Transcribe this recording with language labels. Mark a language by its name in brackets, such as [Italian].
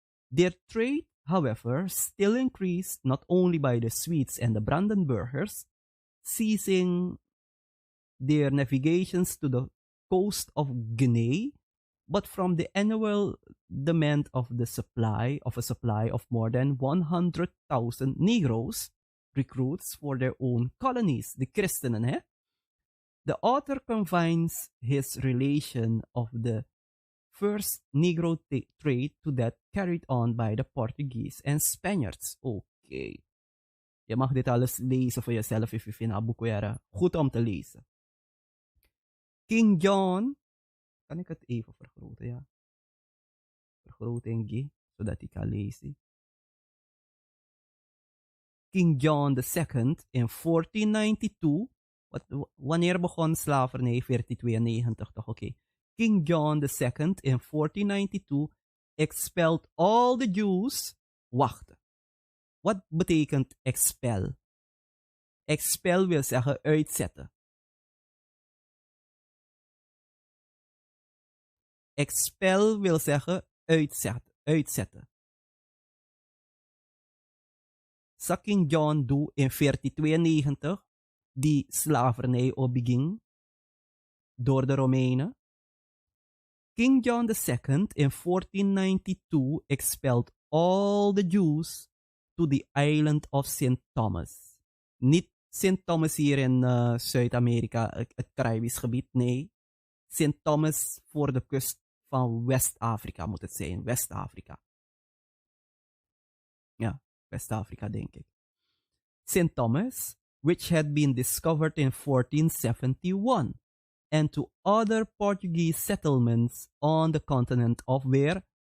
[English] Their trade, however, still increased not only by the Swedes and the Brandenburgers, ceasing their navigations to the coast of Guinea, but from the annual demand of a supply of more than 100,000 Negroes, recruits for their own colonies, the Christenen, hè? The author confines his relation of the first Negro trade to that carried on by the Portuguese and Spaniards. [Dutch] Oké. Je mag dit alles lezen voor jezelf if je vindt het boek goed om te lezen. King John, kan ik het even vergroten, ja? Vergroting, zodat ik kan lezen. King John II in 1492. Wanneer begon slavernij? 1492, toch? Oké. [English] King John II in 1492 expelled all the Jews. [Dutch] Wacht. Wat betekent expel? Expel wil zeggen uitzetten. Expel wil zeggen uitzetten. King John doe in 1492 die slavernij opging door de Romeinen. [English] King John II in 1492 expelled all the Jews to the island of St. [Dutch] Thomas. Niet St. Thomas hier in Zuid-Amerika, het Caribisch gebied, nee. St. Thomas voor de kust van West-Afrika moet het zijn, West-Afrika. Ja, West-Afrika denk ik. [English] St. Thomas, which had been discovered in 1471 and to other Portuguese settlements on the continent of where?